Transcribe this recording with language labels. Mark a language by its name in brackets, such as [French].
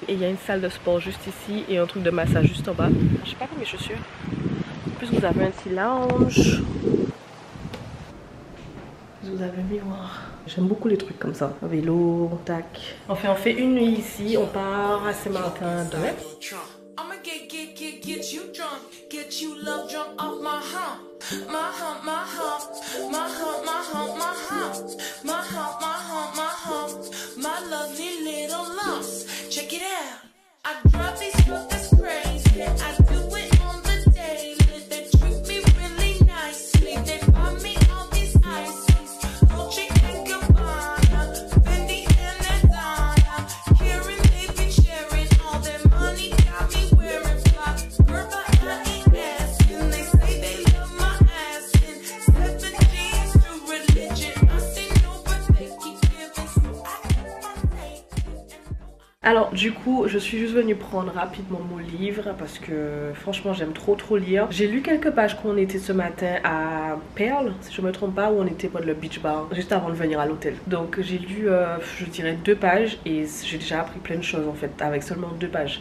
[French] Et il y a une salle de sport juste ici et un truc de massage juste en bas. Je sais pas pour mes chaussures. En plus vous avez un petit lounge. Vous avez un miroir. J'aime beaucoup les trucs comme ça. Vélo, tac. Enfin, on fait une nuit ici. On part à Saint-Martin demain. [English] I'ma get you drunk, get you love drunk off my hump, my hump, my hump, my hump, my hump, my hump, my hump, my hump, my hump, my lovely little lumps. Check it out. I drive these fuckers crazy. I do it on the daily. They treat me really nicely. They buy me all these ices. Dolce and Gabbana, Fendi and Adana. Karen, they be sharing all their money. Got me wearing fly. Girl, but I ain't asking. They say they love my ass. And 7 G's to religion. I say no, but they keep giving. So I keep my name. [French] Alors du coup je suis juste venue prendre rapidement mon livre parce que franchement j'aime trop lire. J'ai lu quelques pages quand on était ce matin à Perle, si je me trompe pas, où on était pour le beach bar juste avant de venir à l'hôtel. Donc j'ai lu je dirais 2 pages et j'ai déjà appris plein de choses en fait avec seulement 2 pages.